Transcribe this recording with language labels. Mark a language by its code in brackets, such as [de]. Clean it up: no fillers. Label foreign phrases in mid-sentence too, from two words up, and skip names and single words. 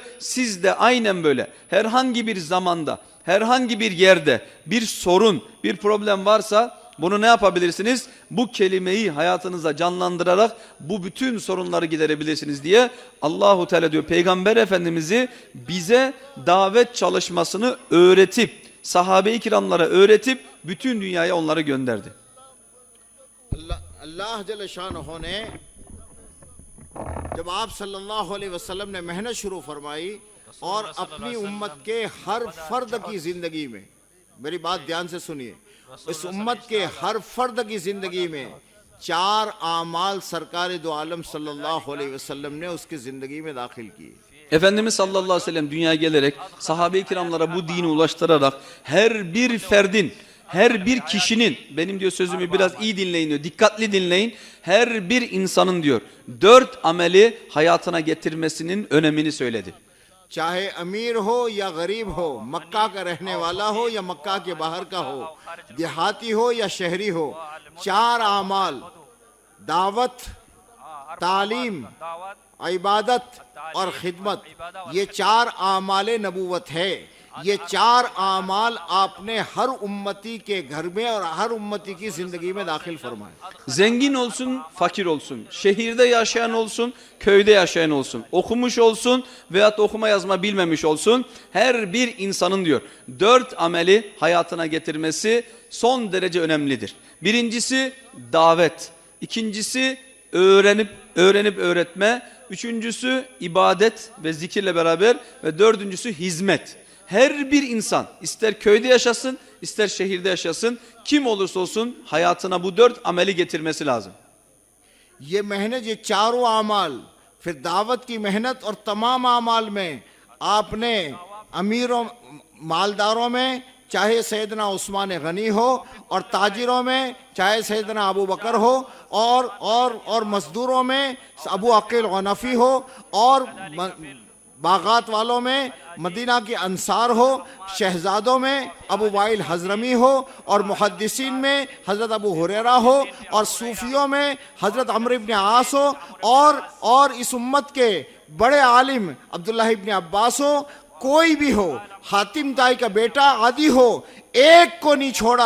[tr] Siz de aynen böyle herhangi bir zamanda, herhangi bir yerde bir sorun, bir problem varsa bunu ne yapabilirsiniz? Bu kelimeyi hayatınıza canlandırarak bu bütün sorunları giderebilirsiniz diye [ar] الله تعالى [tr] diyor Peygamber Efendimiz'i bize davet çalışmasını öğretip, sahabe-i kiramlara öğretip bütün dünyaya onları gönderdi. [ur] اللہ جل شانہ نے جب آپ [ar] صلی اللہ علیہ وسلم [ur] نے محنت شروع فرمائی اور اپنی امت کے ہر فرد کی زندگی میں میری بات دھیان سے سنیے اس امت کے ہر فرد کی زندگی میں 4 اعمال سرکار دو عالم [ar] صلی اللہ علیہ وسلم [ur] نے اس کی زندگی میں داخل کیے. [tr] Efendimiz [ar] صلى الله عليه وسلم [tr] dünyaya gelerek sahabe-i kiramlara bu dini ulaştırarak her bir ferdin, her bir kişinin, benim diyor sözümü biraz iyi dinleyin diyor, dikkatli dinleyin. Her bir insanın diyor 4 ameli hayatına getirmesinin önemini söyledi. [ur] چاہے امیر ہو یا غریب ہو، مکہ کا رہنے والا ہو یا مکہ کے باہر کا ہو، دیہاتی ہو یا شہری ہو، 4 اعمال دعوت، تعلیم، عبادت اور خدمت، یہ 4 اعمال نبوت ہے. یہ 4 اعمال آپ نے ہر امتی کے گھر میں اور ہر امتی کی زندگی میں داخل فرمائے. [tr] Zengin olsun, fakir olsun, şehirde yaşayan olsun, köyde yaşayan olsun, okumuş olsun veyahut okuma yazma bilmemiş olsun, her bir insanın diyor 4 ameli hayatına getirmesi son derece önemlidir. Birincisi davet, ikincisi öğrenip öğretme, üçüncüsü ibadet ve zikirle beraber ve dördüncüsü hizmet. Her bir insan ister köyde yaşasın, ister şehirde yaşasın, kim olursa olsun hayatına bu 4 ameli getirmesi lazım. [ur] یہ محنت، یہ 4 اعمال، پھر دعوت کی محنت اور تمام اعمال میں آپ نے امیروں مالداروں میں چاہے سیدنا عثمان غنی ہو اور تاجروں میں چاہے سیدنا ابو بکر ہو اور مزدوروں میں ابو عقیل غنفی ہو اور باغات والوں میں مدینہ کے انصار ہو، شہزادوں میں ابو وائل حضرمی ہو اور محدثین میں حضرت ابو ہریرہ ہو اور صوفیوں میں حضرت عمرو بن عاص ہو اور اس امت کے بڑے عالم عبداللہ ابن عباس ہو، کوئی بھی ہو، حاتم طائی کا بیٹا عادی ہو، ایک کو نہیں چھوڑا.